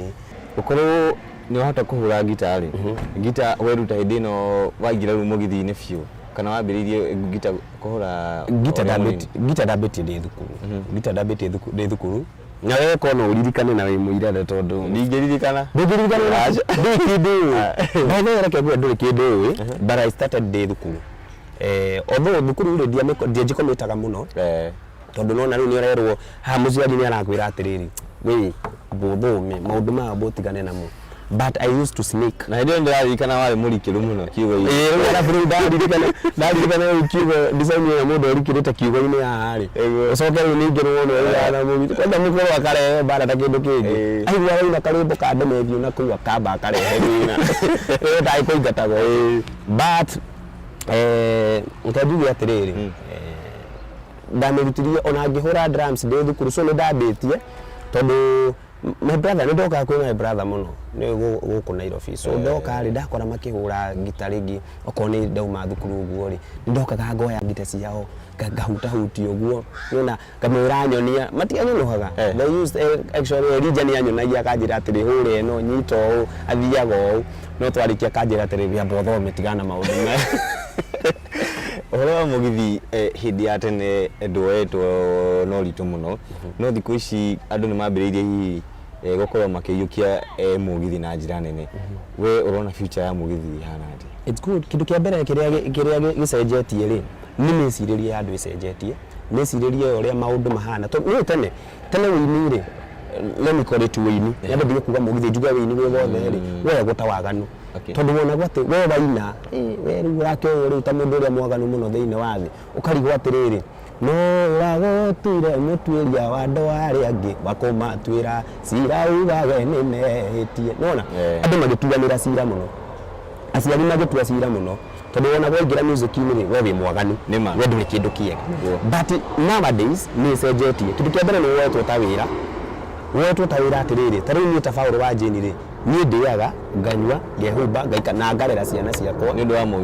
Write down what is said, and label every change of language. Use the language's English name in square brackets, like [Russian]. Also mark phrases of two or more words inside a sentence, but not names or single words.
[Kikuyu] Ũkorwo nĩ wahota kũhũra gita rĩ gita weruta hĩndĩ ĩno waingĩra rĩu mũgithi-inĩ biũ kana wambĩrĩirie gita kũhũra gita ndambĩtie ndĩ thukuru na wewe kono uririkane na wĩ mũirane tondũ ndingĩririkana reke ngwe ndũrĩ kĩndũ [English] but I started [Kikuyu] ndĩ thukuru although thukuru rĩ ndianjikomĩtaga mũno tondũ nona rĩu nĩ ũrerwo ha mũciari nĩ arakwĩra atĩrĩrĩ wĩ thũme maũndũ maya mũtigane namo [English] but I used to sneak. [Kikuyu] Na hĩndĩ ĩyo ndĩraririkana warĩ mũrikĩru mũno kiugo-inĩ. Arabu rĩu ndaririkana kiugo design ya mũndũ ũrikĩrĩte kiugo-inĩ haha rĩ ũcoke rĩu ningĩ rũono wĩra mũgithi kwenda mũkorwo akarehe mbara ta kĩndũ kĩngĩ aigua raina karwĩmbo ka ndemethiũ na kũu akamba akarehe thĩna ĩyo ndagĩ kũingatagwo but nĩkanjuge atĩrĩrĩ ndamĩrutirie ona ngĩhũra drums ndĩ thukuru so nĩ ndambĩtie tondũ [English] my brother [Kikuyu] nĩ ndoka kwĩ [English] my brother [Kikuyu] mũno nĩ gũkũ Nairobi so ndoka rĩ ndakora makĩhũra gita rĩngĩ okorwo nĩ ndauma thukuru ũguo rĩ ndokaga ngoya gita ciao ngahutahutia ũguo nĩona ngamwĩra nyonia matianyonohaga [English] they used actually [Kikuyu] Elijah nĩ anyonagia akanjĩra atĩrĩ hũra ĩno nyita ũũ athiaga ũũ no twarĩkia akanjĩra atĩrĩ amba ũthome tigana na maũndũ maya. Ũhoro wa mũgithi hĩndĩ ya tene ndwoetwo no ritũ mũno no thikũ ici andũ nĩ mambĩrĩirie hihi gũkorwo makĩiyũkia mũgithi na njĩra nene we ũrona future ya mũgithi ihana atĩa? [English] It's good. [Kikuyu] Kĩndũ kĩa mbere kĩrĩa gĩcenjetie rĩ nĩ mĩcirĩrie ya andũ ĩcenjetie mĩcirĩrie ũrĩa maũndũ mahana tondũ tene wĩini rĩ [English] let me call it [Kikuyu] wĩini nyambe ndige kuga mũgithi njuge wĩini wĩ wothe rĩ we gũta waganu tondũ wonagwo atĩ we waina we rĩu ũrakĩoywo rĩu ta mũndũ ũrĩa mwaganu mũno thĩinĩ wa thĩ ũkarigwo atĩrĩrĩ no ũragũtuire mũtuĩria wa andũ arĩa angĩ wakũmatuĩra cira ugage nĩ mehĩtie nona andũ magĩtuanĩra cira mũno aciari magĩtua cira mũno tondũ wona waingĩra music-inĩ rĩ we wĩ mwaganu we ndũrĩ kĩndũ kĩega [English] but nowadays [Kikuyu] nĩ ĩcenjetie kĩndũ kĩa mbere nĩ woetwo ta wĩra atĩrĩrĩ ta rĩu niĩ ta Paul wa Jane rĩ niĩ ndĩaga nganyua ngehumba ngaika na ngarera ciana ciakwa